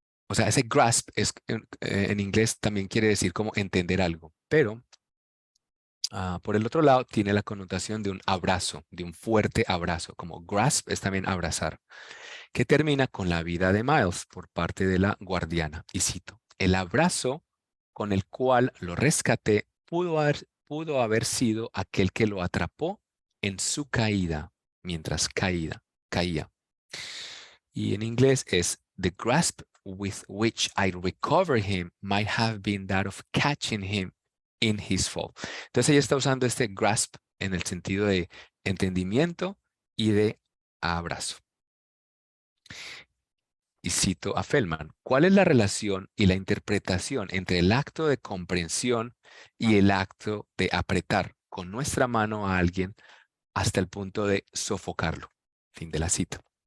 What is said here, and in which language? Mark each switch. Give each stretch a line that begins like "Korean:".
Spanish: O sea, ese grasp en inglés también quiere decir como entender algo, pero por el otro lado tiene la connotación de un abrazo, de un fuerte abrazo, como grasp es también abrazar, que termina con la vida de Miles por parte de la guardiana. Y cito, el abrazo con el cual lo rescaté pudo haber sido aquel que lo atrapó en su caída, mientras caía. Y en inglés es,
English: the grasp with which I recovered him might have been that of catching him in his fall.
Spanish: Entonces ella está usando este grasp en el sentido de entendimiento y de abrazo. Y cito a Feldman, ¿cuál es la relación y la interpretación entre el acto de comprensión y el acto de apretar con nuestra mano a alguien hasta el punto de sofocarlo? Fin de la cita.